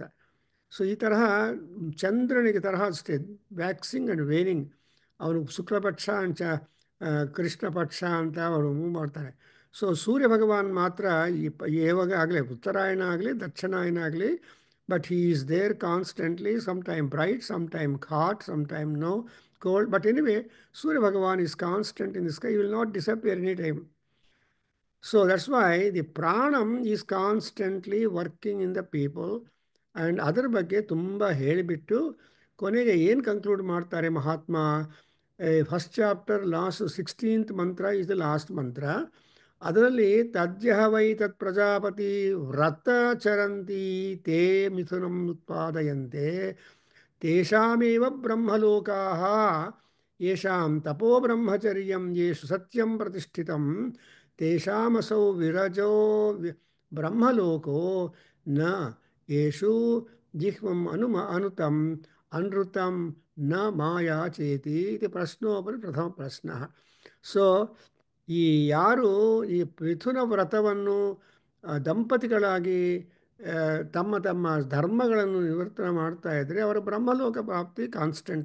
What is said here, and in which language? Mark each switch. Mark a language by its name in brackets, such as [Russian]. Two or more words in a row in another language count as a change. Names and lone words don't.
[Kannada] ಸೊ ಈ ತರಹ ಚಂದ್ರನಿಗೆ ತರಹ ಅಷ್ಟೇ, [English] waxing and waning. [Kannada] ಅವನು ಶುಕ್ಲಪಕ್ಷ ಅಂಚ ಕೃಷ್ಣ ಪಕ್ಷ ಅಂತ ಅವರು ಮೂವ್ ಮಾಡ್ತಾರೆ. ಸೊ ಸೂರ್ಯ ಭಗವಾನ್ ಮಾತ್ರ ಯಾವಾಗ ಆಗಲಿ, ಉತ್ತರಾಯಣ ಆಗಲಿ ದಕ್ಷಿಣಾಯನ ಆಗಲಿ, [English] but he is there constantly. some time bright, some time hot, some time no cold. But anyway, Surya Bhagavan is constant in the sky. He will not disappear any time. So that's why the pranam is constantly working in the people. [Kannada] And ಅದರ ಬಗ್ಗೆ ತುಂಬ ಹೇಳಿಬಿಟ್ಟು ಕೊನೆಗೆ ಏನು ಕನ್ಕ್ಲೂಡ್ ಮಾಡ್ತಾರೆ ಮಹಾತ್ಮ. [English] first chapter last 16th mantra is the last mantra. [Sanskrit] ಅದರಲ್ಲಿ ತಜ್ಜಹ ವೈ ತತ್ ಪ್ರಜಾಪತಿ ವ್ರತಚರಂತಿ ತೇ ಮಿಥುನಂ ಉತ್ಪಾದಯಂತೆ ತೇಷಾಮೇವ ಬ್ರಹ್ಮಲೋಕಾಃ ಯೇಷಾಂ ತಪೋ ಬ್ರಹ್ಮಚರ್ಯಂ ಯೇಷು ಸತ್ಯಂ ಪ್ರತಿಷ್ಠಿತಂ ತೇಷಾಮಸೌ ವಿರಜೋ ಬ್ರಹ್ಮಲೋಕೋ ನ ಯೇಷು ಜಿಹ್ವಂ ಅನುತಂ ಅನೃತಂ ನ ಮಾಯಾ ಚೇತಿ [Kannada] ಇದು ಪ್ರಶ್ನೋಪರಿ ಪ್ರಥಮ ಪ್ರಶ್ನ. ಸೊ ಈ ಯಾರು ಈ ಮಿಥುನ ವ್ರತವನ್ನು ದಂಪತಿಗಳಾಗಿ ತಮ್ಮ ತಮ್ಮ ಧರ್ಮಗಳನ್ನು ನಿವರ್ತನೆ ಮಾಡ್ತಾ ಇದ್ದರೆ ಅವರ ಬ್ರಹ್ಮಲೋಕ ಪ್ರಾಪ್ತಿ ಕಾನ್ಸ್ಟೆಂಟ್ಲಿ.